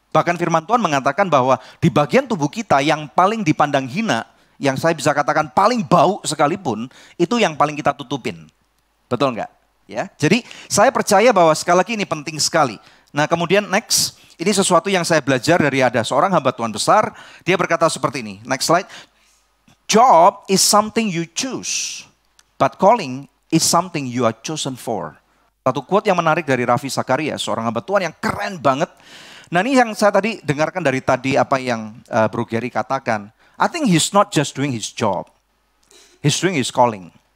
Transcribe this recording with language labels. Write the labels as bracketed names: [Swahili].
[Indonesian] Bahkan firman Tuhan mengatakan bahwa di bagian tubuh kita yang paling dipandang hina, yang saya bisa katakan paling bau sekalipun, itu yang paling kita tutupin. Betul nggak? Ya. Jadi saya percaya bahwa sekali lagi ini penting sekali. Nah kemudian next, ini sesuatu yang saya belajar dari ada seorang hamba Tuhan besar, dia berkata seperti ini. [English] Next slide. Job is something you choose, but calling is something you are chosen for. [Indonesian] Satu quote yang menarik dari Ravi Zakaria, seorang hamba Tuhan yang keren banget. Nah ini yang saya tadi dengarkan dari tadi apa yang Bro Gary katakan. [English] I think he's not just doing his job, he's doing his calling.